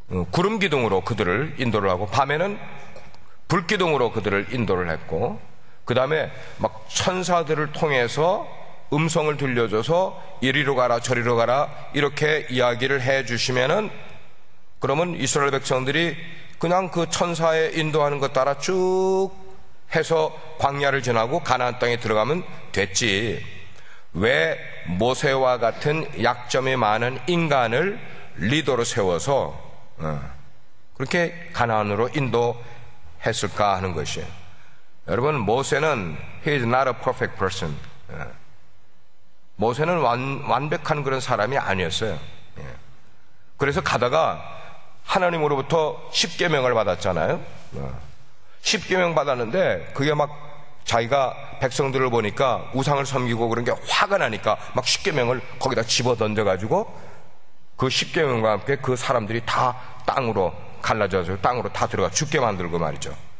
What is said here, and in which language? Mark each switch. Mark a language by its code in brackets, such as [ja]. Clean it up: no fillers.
[ko] 구름 기둥으로 그들을 인도를 하고 밤에는 불 기둥으로 그들을 인도를 했고, 그 다음에 막 천사들을 통해서 음성을 들려줘서 이리로 가라 저리로 가라 이렇게 이야기를 해 주시면은, 그러면 이스라엘 백성들이 그냥 그 천사의 인도하는 것 따라 쭉 해서 광야를 지나고 가나안 땅에 들어가면 됐지. 왜 모세와 같은 약점이 많은 인간을 리더로 세워서 그렇게 가나안으로 인도했을까 하는 것이에요. 여러분, 모세는 [en] he is not a perfect person. [ko] 모세는 완벽한 그런 사람이 아니었어요. 그래서 가다가 하나님으로부터 십계명을 받았잖아요. 십계명 받았는데 그게 막 자기가 백성들을 보니까 우상을 섬기고 그런 게 화가 나니까 막 십계명을 거기다 집어 던져가지고 그 십계명과 함께 그 사람들이 다 땅으로 갈라져서 땅으로 다 들어가 죽게 만들고 말이죠.